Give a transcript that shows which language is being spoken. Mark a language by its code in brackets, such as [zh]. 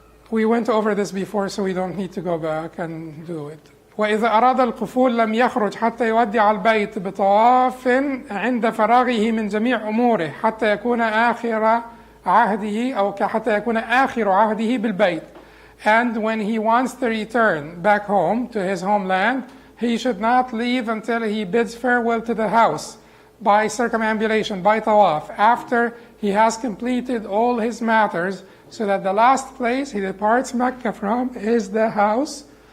[en] We went over this before, so we don't need to go back and do it. [ar] وإذا أراد القفول لم يخرج حتى يودع البيت بطواف عند فراغه من جميع أموره حتى يكون آخر عهده أو حتى يكون آخر عهده بالبيت. [en] And when he wants to return back home to his homeland, he should not leave until he bids farewell to the house by circumambulation, by tawaf, after he has completed all his matters, so that the last place he departs Mecca from is the house.